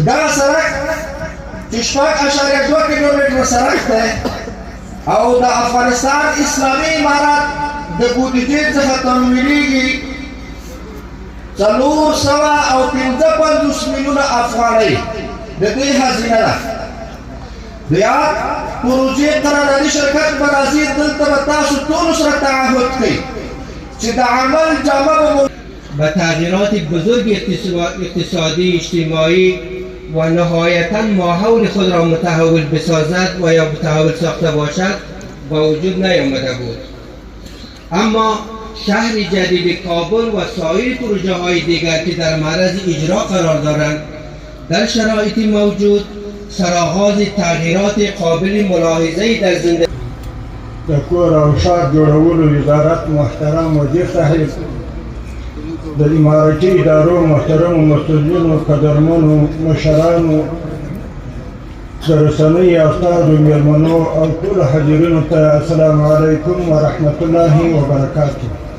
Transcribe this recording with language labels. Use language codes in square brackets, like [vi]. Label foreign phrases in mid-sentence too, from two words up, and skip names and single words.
[ps] دغه سړک چې 6.2 کیلومتره سړک دی او د افغانستان اسلامي امارات د بودیجې څخه تمویلېږي 450 میلیونه افغانۍ د دې هزینه ده. د یاد پروژې قراردادي شرکت به راځي، دلته به تاسو ټولو سره تعهد کوي چې د عمل جامه [fa] به تغییرات بزرگ اقتصادی، اجتماعی و نهایتاً ماحول خود را متحول بسازد و یا متحول ساخته باشد با وجود نیامده بود. اما شهر جدید کابل و سایر پروژه های دیگر که در معرض اجرا قرار دارند در شرایط موجود سرآغاز تغییرات قابل ملاحظه‌ای در زندگی [ps] د کور او ښار جوړولو وزارت محترم وزیر صاحب، د امارتي ادارو محترمو مسؤلینو، قدرمنو مشرانو، د رسنیو استادو، میلمنو او ټولو حاضرینو ته [ar] السلام علیکم ورحمت الله وبرکاته.